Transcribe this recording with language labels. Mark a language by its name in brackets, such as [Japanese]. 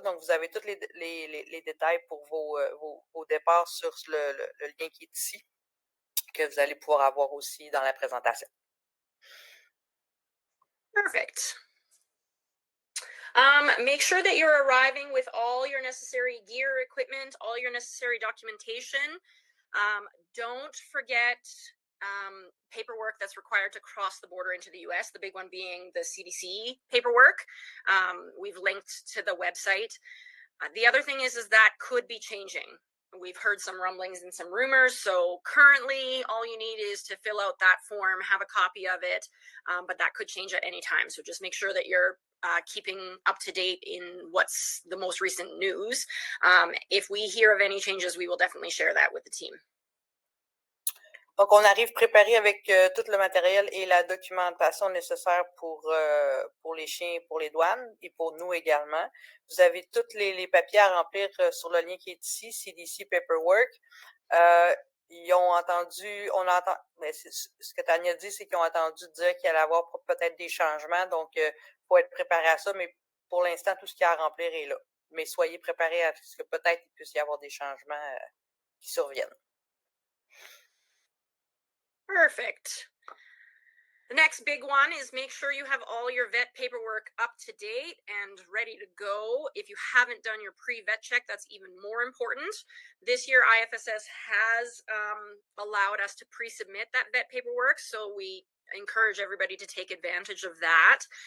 [French] Donc, vous avez tous les détails pour vos départs sur le lien qui est ici, que vous allez pouvoir avoir aussi dans la présentation. [English] Perfect. Make sure that you're arriving with all your necessary gear, equipment, all your necessary documentation. Don't forget paperwork that's required to cross the border into the US, the big one being the CDC paperwork. We've linked to the website. The other thing is that could be changing. We've heard some rumblings and some rumors. So currently, all you need is to fill out that form, have a copy of it, but that could change at any time. So just make sure that you're keeping up to date in what's the most recent news. If we hear of any changes, we will definitely share that with the team. [French] Donc, on arrive préparé avec tout le matériel et la documentation nécessaire pour les chiens, pour les douanes et pour nous également. Vous avez tous les papiers à remplir sur le lien qui est ici, CDC Paperwork. Ils ont entendu, ce que Tania dit, c'est qu'ils ont entendu dire qu'il allait y avoir peut-être des changements, donc il faut être préparé à ça, mais pour l'instant, tout ce qu'il y a à remplir est là. Mais soyez préparés à ce que peut-être il puisse y avoir des changements qui surviennent. [English] Perfect. The next big one is make sure you have all your vet paperwork up to date and ready to go. If you haven't done your pre-vet check, that's even more important. This year, IFSS has allowed us to pre-submit that vet paperwork, so we encourage everybody to take advantage of that.